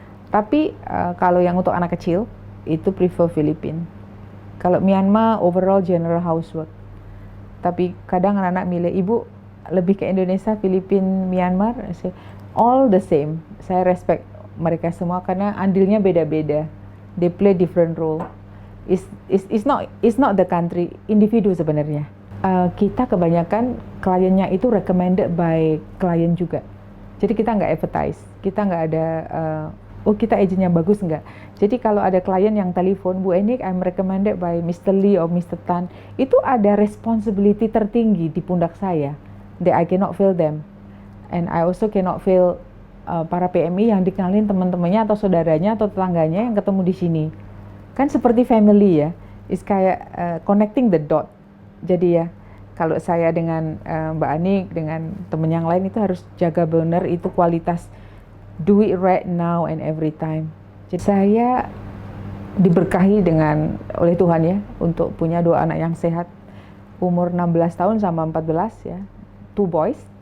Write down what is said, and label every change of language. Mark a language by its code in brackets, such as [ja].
[id] Tapi kalau yang untuk anak kecil, itu prefer Filipina. Kalau Myanmar overall general housework. Tapi kadang anak-anak milih, ibu lebih ke Indonesia, Filipina, Myanmar, [en] all the same. [id] Saya respect mereka semua karena andilnya beda-beda. [en] They play different role. It's not the country, [id] individu sebenarnya. Kita kebanyakan kliennya itu recommended by klien juga. Jadi kita nggak advertise, kita nggak ada kita agennya bagus enggak. Jadi kalau ada klien yang telepon, Bu Eni, [en] I'm recommended by Mr. Lee or Mr. [id] Tan, itu ada responsibility tertinggi di pundak saya. [en] That I cannot fail them. And I also cannot fail [id] para PMI yang dikenalin teman-temannya atau saudaranya atau tetangganya yang ketemu di sini. Kan seperti family ya. [en] It's [id] kayak [en] connecting the dot. [id] Jadi ya, kalau saya dengan Mbak Anik, dengan teman yang lain itu harus jaga benar itu kualitas. [en] Do it right now and every time. [id] Jadi saya diberkahi oleh Tuhan ya untuk punya 2 anak yang sehat, umur 16 tahun sama 14 ya, 2 boys.